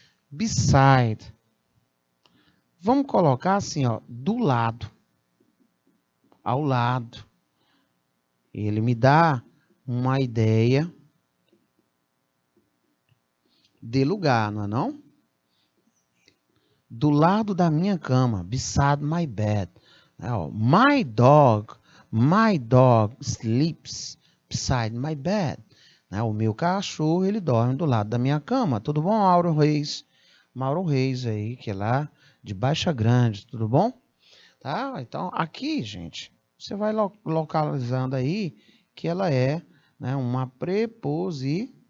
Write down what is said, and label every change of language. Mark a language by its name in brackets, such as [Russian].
[Portuguese] Beside, vamos colocar assim, ó, do lado, ao lado. Ele me dá uma ideia de lugar, não é não? Do lado da minha cama, [English] beside my bed. My dog sleeps beside my bed. [Portuguese] O meu cachorro, ele dorme do lado da minha cama. Tudo bom, Mauro Reis? Mauro Reis aí, que é lá de Baixa Grande, tudo bom? Tá? Então, aqui, gente, você vai localizando aí que ela é, né, uma preposição.